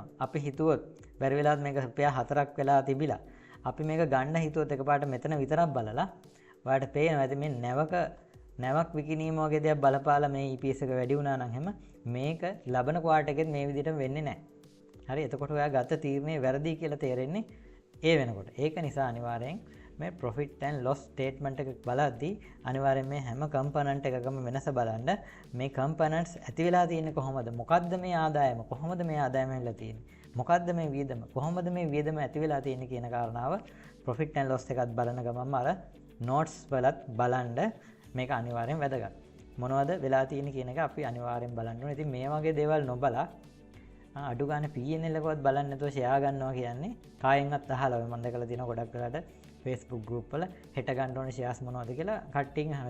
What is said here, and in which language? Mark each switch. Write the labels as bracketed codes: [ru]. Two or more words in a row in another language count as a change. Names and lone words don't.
[si] අපි හිතුවොත් බැරි වෙලාවත් මේක රුපියල් 4ක් වෙලා තිබිලා අපි මේක ගන්න හිතුවොත් එකපාරට මෙතන විතරක් බලලා ඔයාලට පේනවා ඇති මේ නැවක් විකිණීම වගේ දේවල් බලපාලා මේ EPS එක වැඩි වුණා නම් හැම මේක ලබන ක්වාටර් එකෙත් මේ විදිහටම වෙන්නේ නැහැ. හරි එතකොට ඔයා ගත්ත තීරණේ වැරදි කියලා තේරෙන්නේ ඒ වෙනකොට. ඒක නිසා අනිවාර්යෙන් මේ [en] profit and loss statement [si] එක බලද්දී අනිවාර්යෙන් මේ හැම component එකකම වෙනස බලන්න මේ components ඇති වෙලා තියෙන්නේ කොහොමද? මොකද්ද මේ ආදායම? කොහොමද මේ ආදායම වෙලා තියෙන්නේ? මොකද්ද මේ වියදම? කොහොමද මේ වියදම ඇති වෙලා තියෙන්නේ කියන කාරණාව [en] profit and loss [si] එකත් බලන ගමන්ම අර notes වලත් බලන්න මේක අනිවාර්යෙන් වැදගත්. මොනවද වෙලා තියෙන්නේ කියන එක අපි අනිවාර්යෙන් බලන්න ඕනේ. ඉතින් මේ වගේ දේවල් නොබලා අඩු ගන්න P&L එකවත් බලන්න නැතුව ෂෙයා ගන්නවා කියන්නේ කායෙන්වත් අහලා මම දැකලා තියෙනවා ගොඩක් වෙලාට Facebook group වල හෙට ගන්න ඕනේ shares මොනවද කියලා කට්ටියන් අහනවා.